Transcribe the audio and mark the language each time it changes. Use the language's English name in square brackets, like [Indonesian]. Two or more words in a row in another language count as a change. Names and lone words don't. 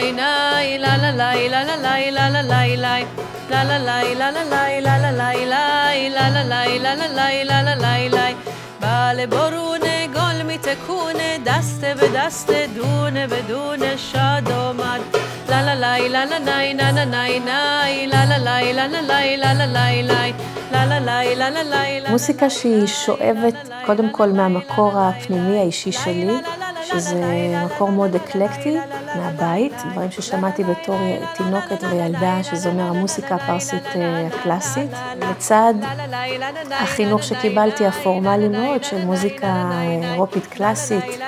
[Persian] نای لا لا لای لا لا لای لا لا لای لای لا لا لای لا لا لای لا لا لای لای لا لا لای لا لا لای لا لا لای لای بله برونه گل میتکونه دست به دست دونه به دونه شاد آمد لا لا لای لا لا نای نا نا نای نای لا لا لای لا لا لای لا لا لای لای [Hebrew] מוסיקה שהיא שואבת קודם כל מהמקור הפנימי האישי שלי, שזה מקור מאוד אקלקטי מהבית, דברים ששמעתי בתור תינוקת וילדה, שזה אומר המוסיקה הפרסית הקלאסית, לצד החינוך שקיבלתי הפורמלי מאוד של מוזיקה אירופית קלאסית.